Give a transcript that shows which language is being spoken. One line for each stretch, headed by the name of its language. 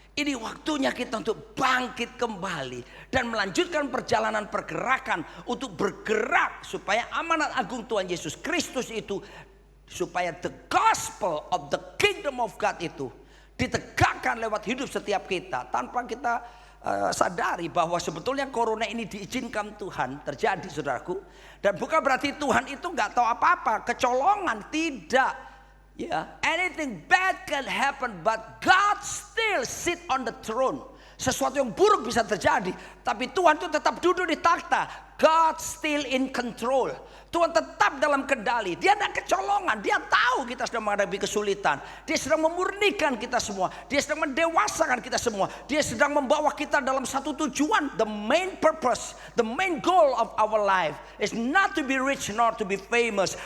Indonesian: Ini waktunya kita untuk bangkit kembali dan melanjutkan perjalanan pergerakan untuk bergerak supaya amanat agung Tuhan Yesus Kristus itu, supaya
English: the gospel of the kingdom of God
Indonesian: itu ditegakkan lewat hidup setiap kita tanpa kita sadari bahwa sebetulnya corona ini diizinkan Tuhan terjadi, saudaraku. Dan bukan berarti Tuhan itu nggak tahu apa-apa, kecolongan, tidak.
English: Ya, anything bad can happen, but God still sit on the throne.
Indonesian: Sesuatu yang buruk bisa terjadi, tapi Tuhan itu tetap duduk di takhta.
English: God still in control.
Indonesian: Tuhan tetap dalam kendali. Dia tidak kecolongan. Dia tahu kita sedang menghadapi kesulitan. Dia sedang memurnikan kita semua. Dia sedang mendewasakan kita semua. Dia sedang membawa kita dalam satu tujuan.
English: The main purpose, the main goal of our life is not to be rich nor to be famous.